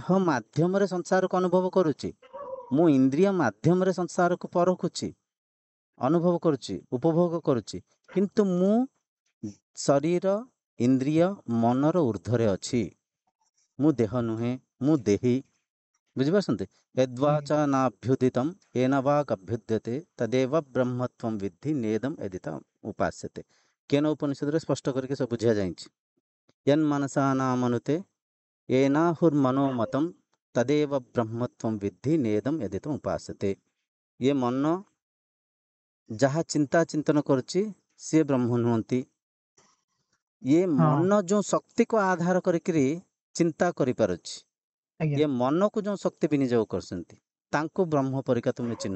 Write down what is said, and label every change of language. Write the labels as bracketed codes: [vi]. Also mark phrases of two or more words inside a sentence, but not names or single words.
[or] ଦେହ ମାଧ୍ୟମରେ ସଂସାରକୁ ଅନୁଭବ କରୁଛି, ମୁଁ ଇନ୍ଦ୍ରିୟ ମାଧ୍ୟମରେ ସଂସାରକୁ ପରଖୁଛି, ଅନୁଭବ କରୁଛି, ଉପଭୋଗ କରୁଛି, କିନ୍ତୁ ମୁଁ ଶରୀର, ଇନ୍ଦ୍ରିୟ, ମନର ଊର୍ଦ୍ଧ୍ୱରେ ଅଛି। ମୁଁ ଦେହ ନୁହେଁ, ମୁଁ ଦେହି। ବୁଝିପାରୁଛନ୍ତି? ଆଜ୍ଞା [sa] ୟଦ୍ୱାଚ ନାଭ୍ୟୁଦିତମ୍ येन वाक् अभ्युद्यते तदेव ବ୍ରହ୍ମତ୍ୱଂ ବିଦ୍ଧି ନେଦମ୍ ଏଦିତ ଉପାସ୍ୟତେ। [or] କେନ ଉପନିଷଦରେ ସ୍ପଷ୍ଟ କରିକି ସବୁ ବୁଝା ଯାଇଛି। [sa] ୟନ୍ ମନସା ନାମନୁତେ येनाहुर्मनोमतं तदेव ବ୍ରହ୍ମତ୍ୱଂ ବିଦ୍ଧି ନେଦମ୍ ଏଦିତ ଉପାସ୍ୟତେ। [or] ଇଏ ମନ ଯାହା ଚିନ୍ତା ଚିନ୍ତନ କରୁଛି ସିଏ ବ୍ରହ୍ମ ନୁହନ୍ତି। ଇଏ ହଁ ମନ ଯେଉଁ ଶକ୍ତିକୁ ଆଧାର କରିକିରି ଚିନ୍ତା କରିପାରୁଛି, ଆଜ୍ଞା ଇଏ ମନକୁ ଯେଉଁ ଶକ୍ତି ବିନିଯୋଗ କରୁଛନ୍ତି, ତାଙ୍କୁ ବ୍ରହ୍ମ ପରିକା ତୁମେ ଚିହ୍ନ।